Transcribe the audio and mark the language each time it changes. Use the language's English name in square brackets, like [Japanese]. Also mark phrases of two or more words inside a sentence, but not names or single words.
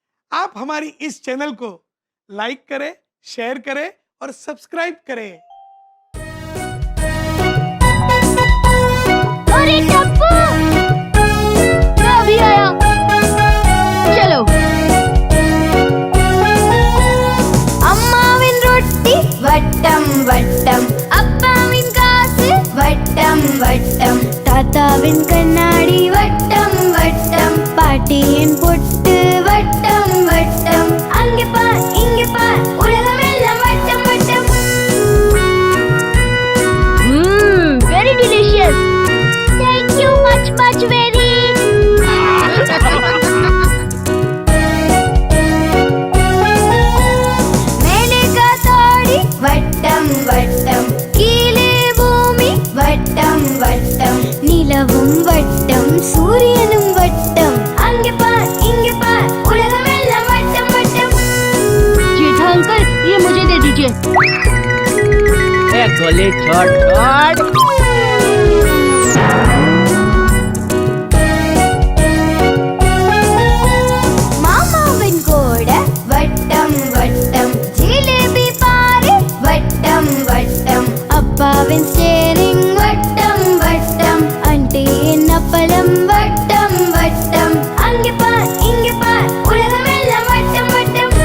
[Hindi] आप हमारी इस चैनल को लाइक करें, शेयर करें और सब्सक्राइब करें। अरे टप्पू, मैं अभी आया। चलो। [Tamil] அம்மாவின் ரொட்டி வட்டம் வட்டம், அப்பாவின் காசு வட்டம் வட்டம், தாத்தாவின் கண்ணாடி வட்டம் வட்டம், பாட்டியின் பொட்டு வட்டம் வட்டம், அங்கே பார் இங்கே பார் உலகமெல்லாம் வட்டம் வட்டம். [English] Very delicious. Thank you much very. [Tamil] மேலே காத்தாடி வட்டம் வட்டம், கீழே பூமி வட்டம் வட்டம், நிலவும் வட்டம் சூரியனும் வட்டம், அங்கே பார் இங்கே பார் உலகமெல்லாம் வட்டம் வட்டம். [Hindi] जेठा अंकल ये मुझे दे दीजिए। गोली छोड़ छोड़। [Tamil] மாமாவின் கோட வட்டம் வட்டம், ஜிலேபி பாரு வட்டம் வட்டம், அப்பாவின் ஸ்டேரிங் வட்டம் வட்டம், ஆண்டியின் அப்பளம் வட்டம் வட்டம், அங்கே பார் இங்கே பார் உலகமெல்லாம் வட்டம் வட்டம்.